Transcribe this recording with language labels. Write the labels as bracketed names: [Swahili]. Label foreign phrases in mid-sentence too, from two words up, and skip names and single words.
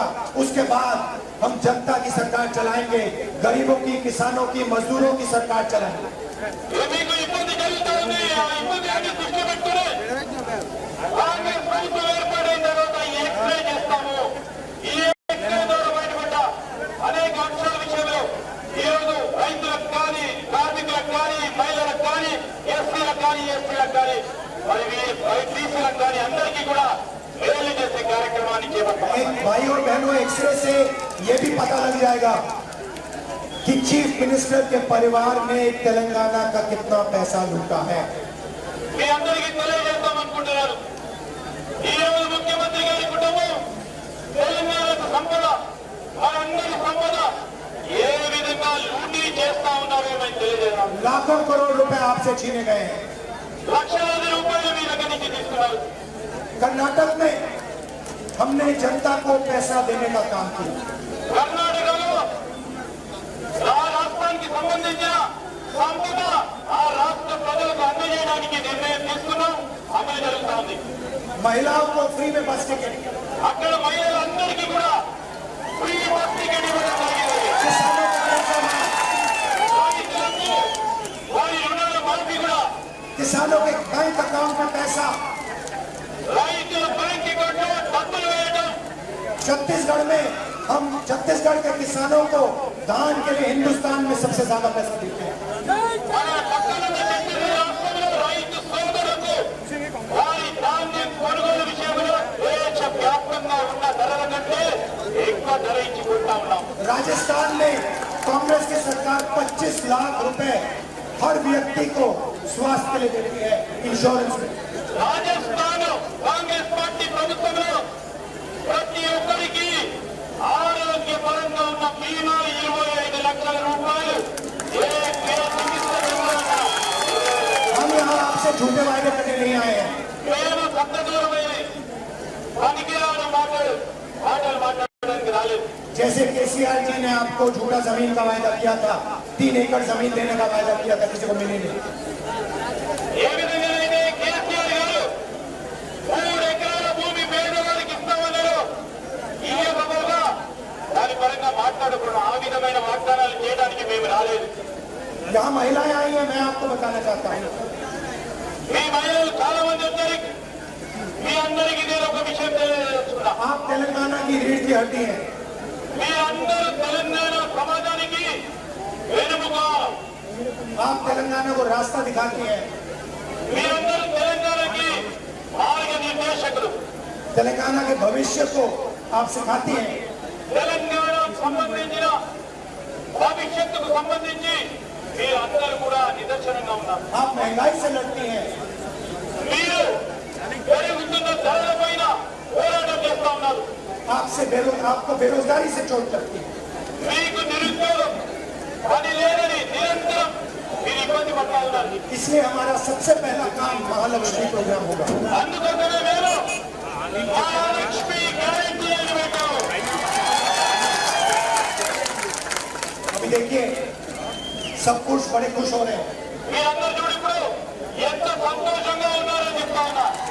[Hindi] उसके बाद हम जनता की सरकार चलाएंगे, गरीबों की, किसानों की, मजदूरों की सरकार चलाएंगे. [Telugu] మీకు ఇబ్బంది జరుగుతూ ఉంది. ఆ ఇబ్బంది అన్ని దృష్టిలో పెట్టుకుని కాంగ్రెస్ ప్రభుత్వం ఏర్పడిన తర్వాత ఈ ఎక్స్రే చేస్తాము. ఈ ఎక్స్రే ద్వారా బయటపడ్డ అనేక అంశాల విషయంలో ఈరోజు రైతులకు కానీ, కార్మికులకు కానీ, మహిళలకు కానీ, ఎస్సీలకు కానీ, ఎస్టీలకు కానీ, మరి బీసీలకు కానీ అందరికీ కూడా మేలు చేసే కార్యక్రమాన్ని చేపట్టాం. [Hindi] एक भाई और बहनों, एक्सरे से ये भी पता लग जाएगा कि [English] chief minister [Hindi] के परिवार ने तेलंगाना का कितना पैसा लूटा है. [Telugu] మీ అందరికీ తెలియజేద్దాం అనుకుంటున్నారు. ఈ రోజు ముఖ్యమంత్రి గారి కుటుంబం తెలంగాణకు సంపద, మనందరి సంపద ఏ విధంగా లూటీ చేస్తా ఉన్నారో మేము తెలియజేద్దాం. [Hindi] लाखों करोड़ रुपए आपसे छीने गए हैं. [Telugu] లక్షలాది రూపాయలు మీ దగ్గర నుంచి తీసుకున్నారు. [Hindi] कर्नाटक में हमने जनता को पैसा देने का काम किया. [Telugu] కర్ణాటకలో ఆ రాష్ట్రానికి సంబంధించిన సంపద ఆ రాష్ట్ర ప్రజలకు అందజేయడానికి నిర్ణయం తీసుకున్నాం. అమలు జరుగుతా ఉంది. [Hindi] महिलाओं को फ्री में [English] bus ticket, [Telugu] అక్కడ మహిళలందరికీ కూడా [English] free bus ticket [Telugu] ఇవ్వడం జరిగింది. [Hindi] किसानों का पैसा माफ, [Telugu] రైతులకు వారి రుణాల మాఫీ కూడా, [Hindi] किसानों के [English] bank account [Hindi] में पैसा. [Telugu] రైతుల [English] bank accountlo [Telugu] డబ్బులు వేయడం. [Hindi] छत्तीसगढ़ में हम छत्तीसगढ़ के किसानों को धान के लिए हिंदुस्तान में सबसे ज्यादा पैसा देते हैं. [Telugu] మన పక్కన ఉన్న ఛత్తీస్గఢ్ రాష్ట్రంలో రైతు సోదరులకు వారి ధాన్యం కొనుగోలు విషయంలో దేశ వ్యాప్తంగా ఉన్న ధరల కంటే ఎక్కువ ధర ఇచ్చి కొంటా ఉన్నాం. [Hindi] राजस्थान में कांग्रेस की सरकार 25 लाख रुपए हर व्यक्ति को स्वास्थ्य के लिए देती है, इंश्योरेंस में. [Telugu] రాజస్థాన్ కాంగ్రెస్ పార్టీ ప్రభుత్వంలో ప్రతి ఒక్కరికి ఆరోగ్యపరంగా ఉన్న బీమా 25 లక్షల రూపాయలు ఏ చికిత్స చేయాలన్నా [Hindi] हम यहाँ आपसे झूठे वायदे करने नहीं आए हैं. [Telugu] మేము సత్తదూరమైన పనికిరాని మాటలు మాట్లాడడానికి రాలేదు. [Hindi] जैसे केसीआर जी ने आपको झूठा जमीन का वायदा किया था, 3 एकड़ जमीन देने का वायदा किया था, किसी को मिली नहीं. [Telugu] ఏ విధంగానైతే కేసీఆర్ గారు 3 ఎకరాల భూమి పేదవారికి ఇస్తామన్నారు, ఇయ్యకపోగా దాని పరంగా మాట్లాడకూడదు. ఆ విధమైన వాగ్దానాలు చేయడానికి మేము రాలేదు. [Hindi] यहाँ महिलाएं आई हैं, मैं आपको बताना चाहता हूँ. [Telugu] మీ మహిళలు చాలా మంది వచ్చారు. మీ అందరికీ నేను ఒక విషయం తెలియజేస్తున్నా. [Hindi] आप तेलंगाना की रीढ़ की हड्डी हैं. [Telugu] మీరందరూ తెలంగాణ సమాజానికి వెనుముక. [Hindi] आप तेलंगाना को रास्ता दिखाती हैं. [Telugu] మీరందరూ తెలంగాణకి మార్గనిర్దేశకులు. [Hindi] तेलंगाना के भविष्य को आप सिखाती हैं. [Telugu] తెలంగాణ సంబంధించిన భవిష్యత్తుకు సంబంధించి మీరందరూ కూడా నిదర్శనంగా ఉన్నారు. [Hindi] आप महंगाई से लड़ती हैं. [Telugu] మీరు పెరుగుతున్న ధరల పైన పోరాటం చేస్తా ఉన్నారు. [Hindi] आपको बेरोजगारी से चोट लगती है. [Telugu] మీకు నిరుద్యోగం, పని లేదని నిరంతరం మీరు ఇబ్బంది పడతా ఉన్నారు. [Hindi] इसलिए हमारा सबसे पहला काम महालक्ष्मी प्रोग्राम होगा. [Telugu] అందుకోసమే మేము మహాలక్ష్మి గ్యారెంటీ అని పెట్టాము. [Hindi] अभी देखिए, सब कुछ बड़े खुश हो रहे हैं. [Telugu] మీరందరూ చూడు ఇప్పుడు ఎంత సంతోషంగా ఉన్నారని చెప్తా ఉన్నా.